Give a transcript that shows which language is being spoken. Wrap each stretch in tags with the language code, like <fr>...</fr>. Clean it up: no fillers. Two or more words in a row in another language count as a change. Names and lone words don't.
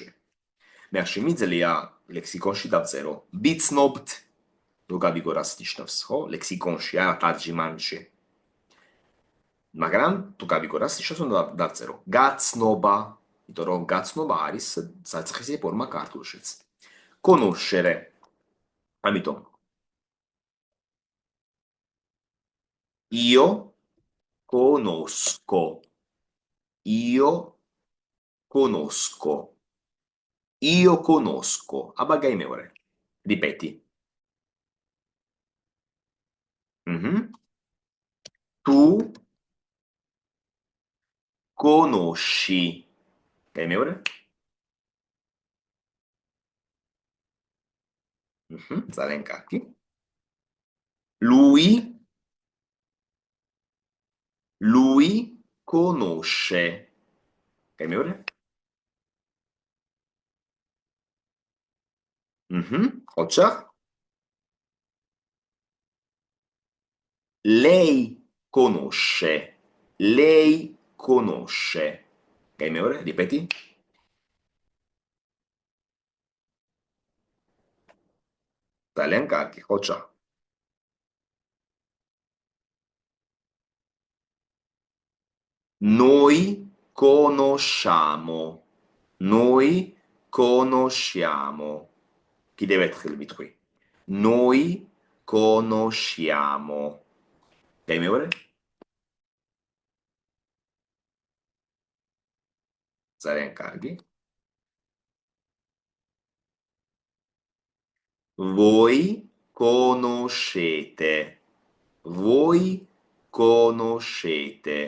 <ka>მე შემიძლია ლექსიკონში დავწერო ვიცნობთ, რომ გავიგო რას ნიშნავს, ხო? ლექსიკონში, არა თარჯიმანში. მაგრამ თუ გავიგო რას ნიშნავს, უნდა დავწერო გაცნობა, იმიტომ რომ გაცნობა არის საწყისი ფორმა ქართულშიც.</ka> <it>conoscere. ამიტომ io conosco. Io conosco. Io conosco.</it> <ka>აბა გაიმეორე.</ka> <it>Ripeti. Tu conosci.</it> <ka>გაიმეორე. ძალიან კარგი.</ka> <it>Lui conosce.</it> <ka>გაიმეორე. ხოჭა.</ka> <it>Lei conosce. Lei conosce. გაიმეორე, ripeti.</it> <ka>ძალიან კარგი, ხოჭა.</ka> <it>Noi conosciamo. Noi conosciamo.</it> <ka>კიდევ ერთხელ ვიტყვი.</ka> <it>Noi conosciamo.</it> <ka>გაიმეორე? ძალიან კარგი.</ka> <it>Voi conoscete. Voi conoscete.</it>